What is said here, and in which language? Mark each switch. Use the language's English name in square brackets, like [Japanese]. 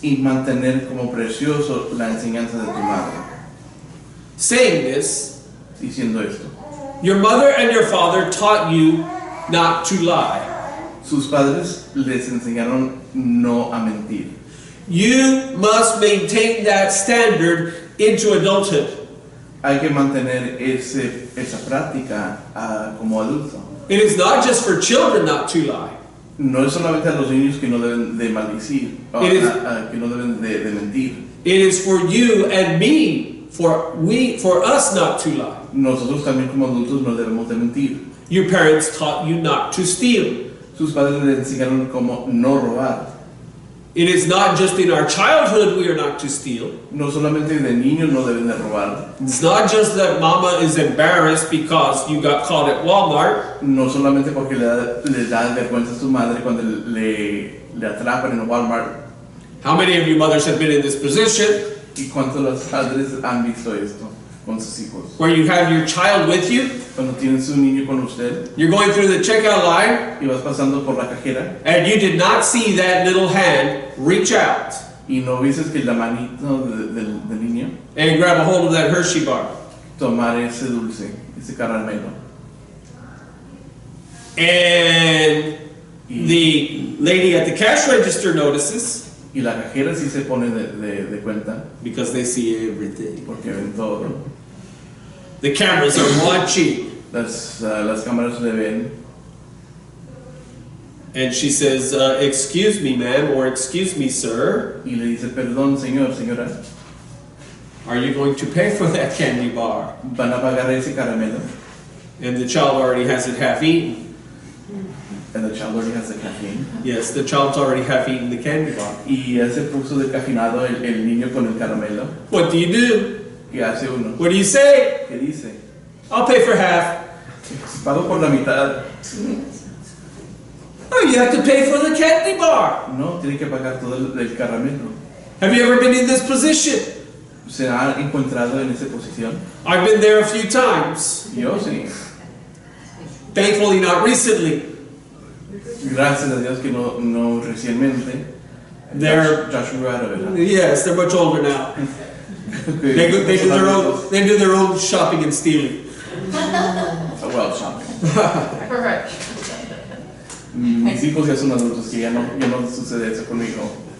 [Spanish] Y mantener como precioso la enseñanza de tu madre. [English] Saying this, [Spanish] Diciendo esto. [English] your mother and your father taught you not to lie. [Spanish] Sus padres les enseñaron no a mentir. [English] You must maintain that standard into adulthood. [Spanish] Hay que mantener esa práctica como adulto. [English] It is not just for children not to lie. [Spanish] No es solamente a los niños que no deben de maldecir, [English] It is- [Spanish] que no deben de mentir. [English] It is for you and me, for us not to lie. [Spanish] Nosotros también como adultos no debemos de mentir. [English] Your parents taught you not to steal. [Spanish] Sus padres les enseñaron cómo no robar. [English] It is not just in our childhood we are not to steal. [Spanish] No solamente de niños no deben de robar. [English] It's not just that mama is embarrassed because you got caught at Walmart. [Spanish] No solamente porque le da vergüenza a su madre cuando le atrapan en Walmart. [English] How many of you mothers have been in this position [Spanish] ¿Y cuántos los padres han visto esto con sus hijos? [English] where you have your child with you, [Spanish] Cuando tienen su niño con usted [English] you're going through the checkout line, [Spanish] y vas pasando por la cajera [English] and you did not see that little hand reach out [Spanish] y no viste que la manito del niño [English] and grab a hold of that Hershey bar. [Spanish] tomar ese dulce, ese caramelo. [English] And the lady at the cash register notices [Spanish] Y la cajera sí se pone de cuenta [English] because they see everything. [Spanish] porque ven todo. [English] The cameras are watching. [Spanish] las cámaras le ven. [English] And she says, excuse me, ma'am, or excuse me, sir. [Spanish] Y le dice, perdón, señor, señora, [English] Are you going to pay for that candy bar? [Spanish] ¿van a pagar ese caramelo? [English] And the child already has it half eaten. And the child already has the caffeine. Yes, the child's already half eaten the candy bar. [Spanish] Y ya se puso decafinado el niño con el caramelo. [English] What do you do? [Spanish] ¿Qué hace uno? [English] What do you say? [Spanish] ¿Qué dice? [English] I'll pay for half. [Spanish] Pago por la mitad. [English] Oh, you have to pay for the candy bar. [Spanish] No, tiene que pagar todo el caramelo. [English] Have you ever been in this position? [Spanish] ¿Se ha encontrado en esa posición? [English] I've been there a few times. [Spanish] Yo sí. [English] Thankfully, not recently. [Spanish] Gracias a Dios que no recientemente. [English] They're- [Spanish] Josh Rivera, ¿verdad? [English] Yes, they're much older now. They do their own shopping and stealing. Well, shopping. Correct. [Spanish] Mis hijos ya son adultos, que ya no sucede eso conmigo.